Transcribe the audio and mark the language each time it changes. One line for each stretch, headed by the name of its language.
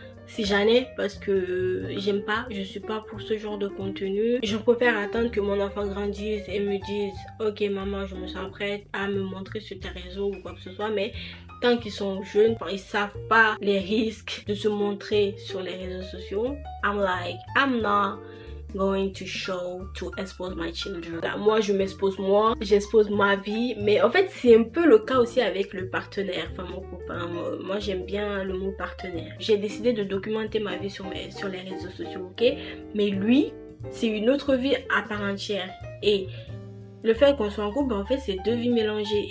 French: Si j'en ai, parce que j'aime pas, je suis pas pour ce genre de contenu. Je préfère attendre que mon enfant grandisse et me dise ok maman, je me sens prête à me montrer sur tes réseaux ou quoi que ce soit. Mais tant qu'ils sont jeunes, ils savent pas les risques de se montrer sur les réseaux sociaux.
English: I'm not going to expose my children.
French: Moi je m'expose, j'expose ma vie, mais en fait c'est un peu le cas aussi avec le partenaire, enfin mon copain. Moi j'aime bien le mot partenaire. J'ai décidé de documenter ma vie sur les réseaux sociaux, ok, mais lui c'est une autre vie à part entière. Et le fait qu'on soit en couple, en fait, c'est deux vies mélangées.